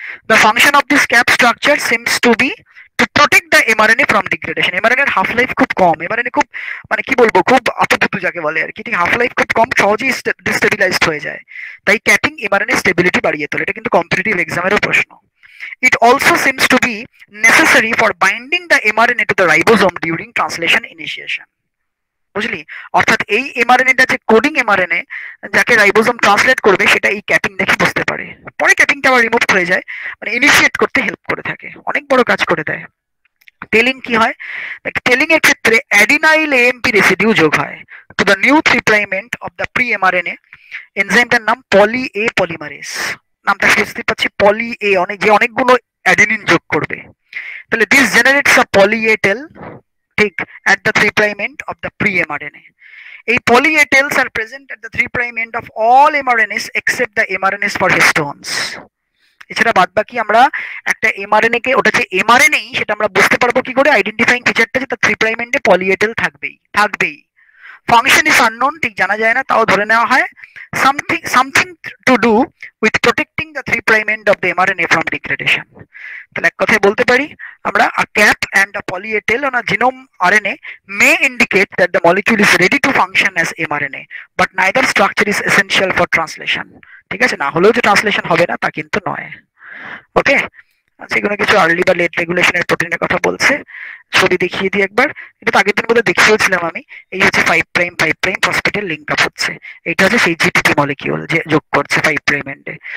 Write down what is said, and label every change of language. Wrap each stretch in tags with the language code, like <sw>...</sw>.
<en>The function of this cap structure seems to be to protect the mRNA from degradation.</en> <bn>MRNA এর half life খুব কম, mRNA খুব মানে কি বলবো, খুব আপাতত যাকে বলে আর কি, ঠিক হাফ লাইফ খুব কম, সহজেই ডিস্টেবিলাইজড হয়ে যায়, তাই ক্যাপিং এমআরএনএ স্টেবিলিটি বাড়িয়ে তোলে। এটা কিন্তু কম্পিটিটিভ এক্সামেরও প্রশ্ন।</bn> <en>It also seems to be necessary for binding the mRNA to the ribosome during translation initiation.</en> <bn>বুঝলি? অর্থাৎ এই এমআরএনএটা যে কোডিং এমআরএনএ যাকে রাইবোজোম ট্রান্সলেট করবে, সেটা এই ক্যাপিং দেখে বুঝতে পারে। পরে ক্যাপিংটা আবার রিমুভ হয়ে যায়, মানে ইনিশিয়েট করতে হেল্প করে থাকে, অনেক বড় কাজ করে দেয়। টেলিং কি হয়?</bn> <en>Tailing এর ক্ষেত্রে adenyl AMP residue যোগ হয় to the new 3 prime end of the pre mRNA.</en> <bn>এনজাইমটার নাম পলি এ পলিমারেজ, নামটা বুঝতে পাচ্ছি, পলি এ, অনেক যে অনেকগুলো অ্যাডেনিন যোগ করবে।</bn> <en>তাহলে this generates a poly A tail, ঠিক, at the 3 prime end of the pre-mRNA. এই poly A tails are present at the 3 prime end of all mRNAs except the mRNAs for histones.</en> <bn>এছাড়া বাদ বাকি আমরা একটা এমআরএনএ কে, ওটা যে এমআরএনএ সেটা আমরা বুঝতে পারবো কি করে? আইডেন্টিফাইং ফিচারটা যে তার 3 প্রাইম এন্ডে poly A tail থাকবেই।</bn> <en>function is unknown,</en> <bn>ঠিক জানা যায় না, তাও ধরে নেওয়া হয়</bn> <en>something to do with protecting the 3 prime end of the mRNA from degradation.</en> <bn>তাহলে এক কথায় বলতে পারি আমরা,</bn> <en>a cap and a poly A tail on a genome RNA may indicate that the molecule is ready to function as mRNA, but neither structure is essential for translation.</en> <bn>ঠিক আছে, না হলেও যে ট্রান্সলেশন হবে না তা কিন্তু নয়। ওকে, আচ্ছা, এগুলো কিছু আর্লি বা লেট রেগুলেশনের প্রোটিনের কথা বলছে। ছবি দেখিয়ে দিই একবার, এটা তো আগের দিন বোধহয় দেখিয়েছিলাম আমি। এই হচ্ছে 5 প্রাইম 5 প্রাইম ফসফেটের লিঙ্ক আপ হচ্ছে, এটা হচ্ছে সেই জিটিপি মলিকিউল যে যোগ করছে 5 প্রাইম এন্ডে।</bn>